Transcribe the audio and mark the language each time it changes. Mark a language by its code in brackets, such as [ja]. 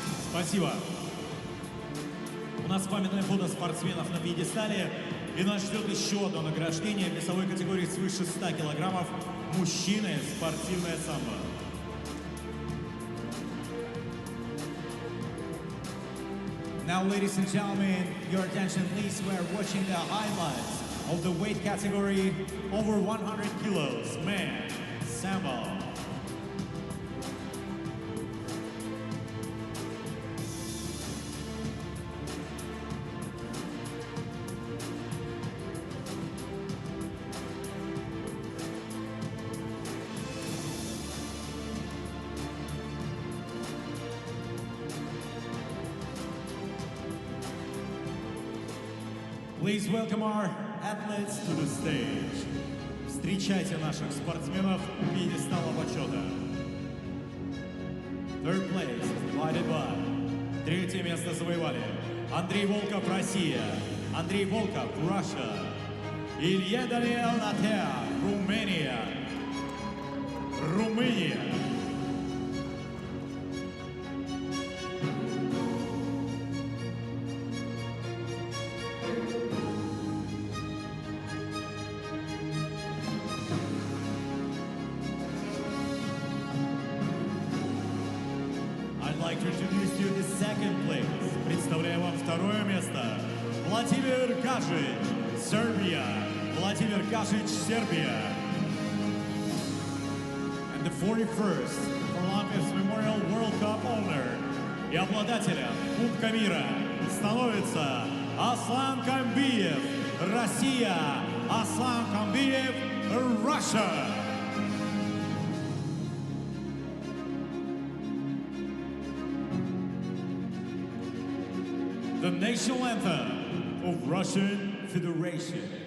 [ru] Спасибо. У нас памятное фото спортсменов на пьедестале, и нас ждет еще одно награждение в весовой категории свыше 100 килограммов. Мужчины, спортивное самбо. [en] Now, ladies and gentlemen, your attention please. We're watching the highlights of the weight category over 100 kilos, men, sambo. Please welcome our athletes to the stage. [ru] Встречайте наших спортсменов у пьедестала почета. [en] Third place is divided by. [ru] Третье место завоевали Андрей Волков, Россия. Андрей Волков, Russia. Илья Даниэл Натеа, Румыния. Румыния. [en] I'd like to introduce you to second place. [ru] Представляю вам второе место. Владимир Гажич, Serbia. Владимир Гажич, Сербия. [en] And the 41st Kharlampiev Memorial World Cup owner [ru] и обладателем Кубка мира становится [en] Аслан Камбиев, Россия. Аслан Камбиев, Russia. The national anthem of Russian Federation.